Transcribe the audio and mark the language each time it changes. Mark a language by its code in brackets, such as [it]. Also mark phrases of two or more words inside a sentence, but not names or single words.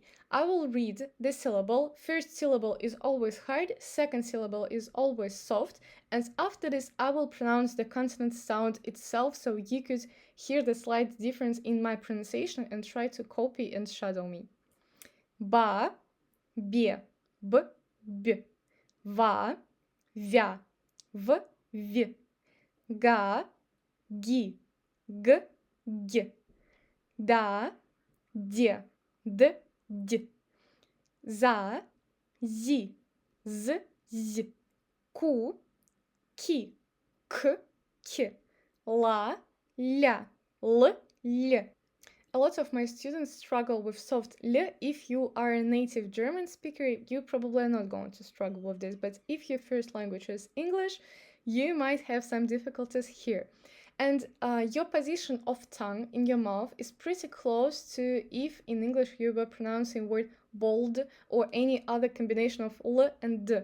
[en] I will read the syllable. First syllable is always hard, second syllable is always soft, and after this I will pronounce the consonant sound itself so you could hear the slight difference in my pronunciation and try to copy and shadow me. [ru] Ba, bie, b, b. Va, vя, v, v. Ga, ги, g, g. Da, де, d, d. За, зи, z, z. Ку, ки, к, к. La, ля, l, l. [en] A lot of my students struggle with soft L. If you are a native German speaker, you probably are not going to struggle with this, but if your first language is English, you might have some difficulties here. And your position of tongue in your mouth is pretty close to if in English you were pronouncing word bold or any other combination of L and D.